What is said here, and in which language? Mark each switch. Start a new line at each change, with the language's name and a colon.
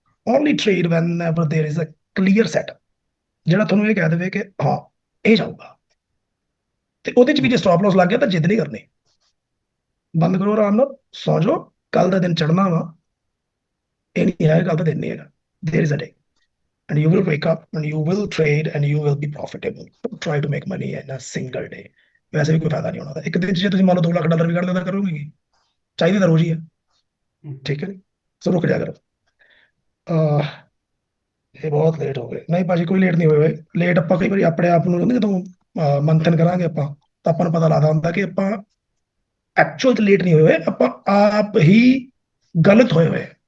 English: only trade whenever there is a clear set,
Punjabi: ਜਿਹੜਾ ਤੁਹਾਨੂੰ ਇਹ ਕਹਿ ਦੇਵੇ ਕਿ ਹਾਂ ਇਹ ਜਾਊਗਾ। ਤੇ ਉਹਦੇ ਚ ਵੀ ਜੇ ਸਟਾਪ ਲਾਸ ਲੱਗ ਗਿਆ ਤਾਂ ਜਿੱਦ ਨਹੀਂ ਕਰਨੀ। ਬੰਦ ਕਰੋ, ਆਰਾਮ ਨਾਲ ਸੌ ਜਾਓ। ਕੱਲ ਦਾ ਦਿਨ ਚੜਨਾ ਵਾ, ਇਹ ਨਹੀਂ ਹੈ ਕੱਲ ਦਾ ਦਿਨ ਨਹੀਂ ਹੈਗਾ।
English: There is a day and you will wake up and you will trade and you will be profitable. Don't try to make money in a single day।
Punjabi: ਵੈਸੇ ਵੀ ਕੋਈ ਫਾਇਦਾ ਨਹੀਂ ਹੋਣਾ। ਇੱਕ ਦਿਨ 'ਚ ਜੇ ਤੁਸੀਂ ਮੰਨ ਲਓ $2 ਲੱਖ ਵੀ ਕੱਢ ਦਿੰਦਾ ਕਰੋਗੇ ਕੀ? ਚਾਹੀਦੀ ਤਾਂ ਰੋਜ਼ ਹੀ ਹੈ। ਠੀਕ ਹੈ ਨੀ, ਸੋ ਰੁਕ ਜਾ ਕਰੋ। ਇਹ ਬਹੁਤ ਲੇਟ ਹੋ ਗਏ। ਨਹੀਂ ਭਾਜੀ, ਕੋਈ ਲੇਟ ਨਹੀਂ ਹੋਏ। ਲੇਟ ਆਪਾਂ ਕਈ ਵਾਰੀ ਆਪਣੇ ਆਪ ਨੂੰ ਜਦੋਂ ਮੰਥਨ ਕਰਾਂਗੇ ਆਪਾਂ, ਤਾਂ ਆਪਾਂ ਨੂੰ ਪਤਾ ਲੱਗਦਾ ਹੁੰਦਾ ਕਿ ਆਪਾਂ ਐਕਚੁਅਲ 'ਚ ਲੇਟ ਨਹੀਂ ਹੋਏ, ਆਪਾਂ ਆਪ ਹੀ ਗਲਤ ਹੋਏ ਹੋਏ।